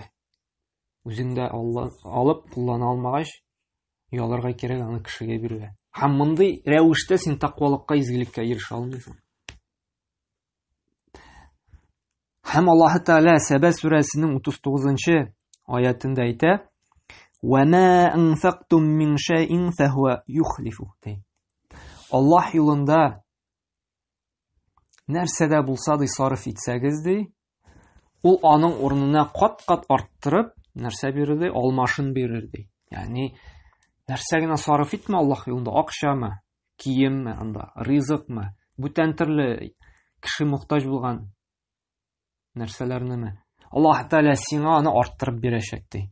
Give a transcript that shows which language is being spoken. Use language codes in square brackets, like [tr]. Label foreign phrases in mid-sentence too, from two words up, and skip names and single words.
[tt] Үзең дә алып куллана алмагач, уялырга кирәк, аны кешегә бирергә. Һәм мондый рәвештә син тақвалыкка, изгелеккә ирешә алмыйсың. Һәм Аллаһ Тәгалә Сәбә сүрәсенең 39-нчы аятында әйтә: [ar] "وما أنفقتم من شيء فهو يخلف." [tt] Аллаһ юлында нәрсәдә булса да сарыф итсәгез ди, ул аның урынына кат-кат арттырып, нәрсә бирер ди? Алмашын бирер ди. Ягъни нәрсә генә сарыф итмә Аллаһ юлында, акчамы, киемме, анда ризыкмы, бүтән төрле кеше мохтаҗ булган нәрсәләрнеме, Аллаһ Тәгалә сиңа аны арттырып бирәчәк ди.